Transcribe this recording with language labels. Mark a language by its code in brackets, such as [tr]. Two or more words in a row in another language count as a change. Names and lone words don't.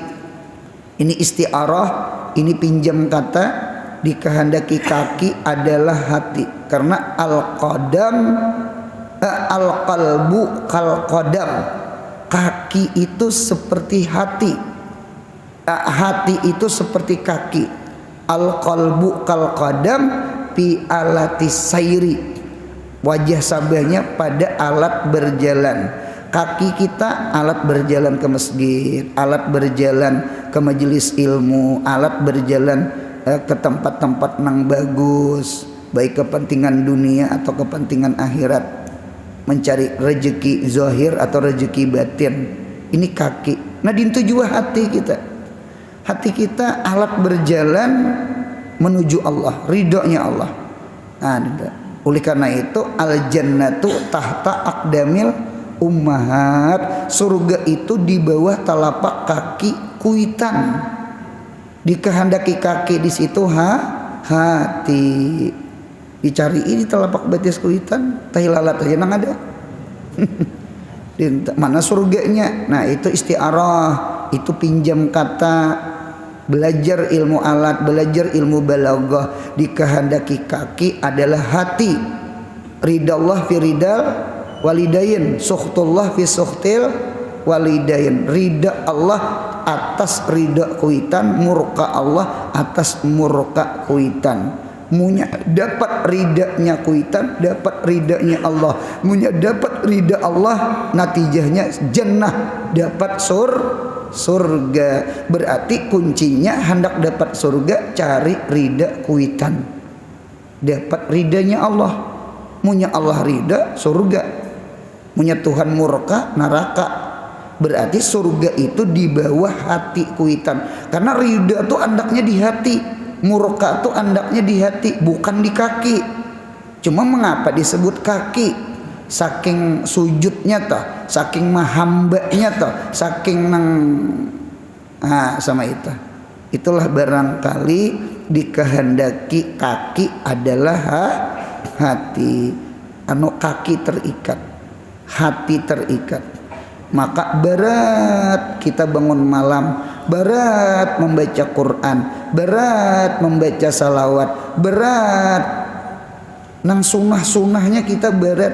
[bjn] Ini istiarah, ini pinjam kata. Dikehendaki kaki adalah hati, karena [ar] القلب كالقدم, [bjn] kaki itu seperti hati, hati itu seperti kaki. [ar] القلب كالقدم في آلة السير, [bjn] wajah sabahnya pada alat berjalan. Kaki kita alat berjalan ke masjid, alat berjalan ke majelis ilmu, alat berjalan ke tempat-tempat nang bagus, baik kepentingan dunia atau kepentingan akhirat, mencari rezeki zahir atau rezeki batin. Ini kaki. Nah, dintu juga hati kita. Hati kita alat berjalan menuju Allah, ridhonya Allah. [ar] Nah, [bjn] oleh karena itu [ar] الجنة تحت أقدام الأمهات, [bjn] surga itu di bawah telapak kaki kuitan. Dikehendaki kaki di situ hati. Dicari ini telapak betis kuitan, tahi lalat aja nang ada. Mana surganya? Nah, itu istiarah, itu pinjam kata. Belajar ilmu alat, belajar ilmu balaghah. Dikehendaki kaki adalah hati. [ar] رضا الله في رضا الوالدين، سخط الله في سخط الوالدين. [bjn] Ridha Allah atas ridha kuitan, murka Allah atas murka kuitan. Munya dapat ridanya kuitan, dapat ridanya Allah. Munya dapat ridha Allah, natijahnya jannah, dapat surga. Berarti kuncinya hendak dapat surga, cari ridha kuitan, dapat ridanya Allah. Munya Allah ridha, surga. Munya Tuhan murka, neraka. Berarti surga itu di bawah hati kuitan. Karena ridha itu andaknya di hati, murka itu andaknya di hati, bukan di kaki. Cuma mengapa disebut kaki? Saking sujudnya toh, saking mahambanya toh, saking nang sama itu. Itulah barangkali dikehendaki kaki adalah hati. Anu kaki terikat, hati terikat. Maka berat kita bangun malam, berat membaca Quran, berat membaca salawat, berat nang sunnah-sunnahnya kita berat.